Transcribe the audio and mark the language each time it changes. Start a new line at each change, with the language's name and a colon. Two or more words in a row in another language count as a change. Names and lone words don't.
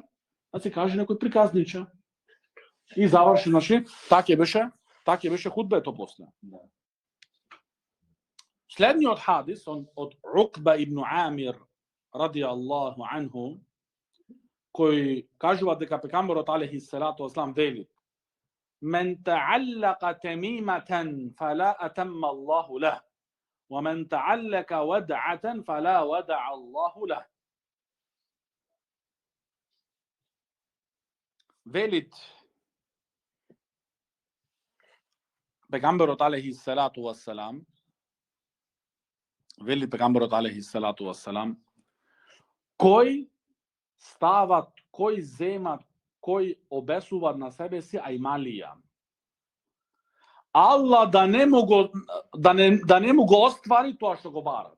Macedonian: Да се каже некој приказнича. И заврши, значи, така беше худбето после. Следниот хадис од Укба ибн Амир
Arabic: رضي الله عنه,
Macedonian: кој кажува дека пегамберот
Arabic: عليه الصلاة والسلام
Macedonian: вели:
Arabic: "من تعلق تميمة فلا أتم الله له، ومن تعلق ودعة فلا ودع الله له."
Macedonian: Велит пегамберот
Arabic: عليه الصلاة والسلام,
Macedonian: кој стават, кој земат, кој обесуват на себе си ајмалија, Аллах да не му го оствари тоа што го барат.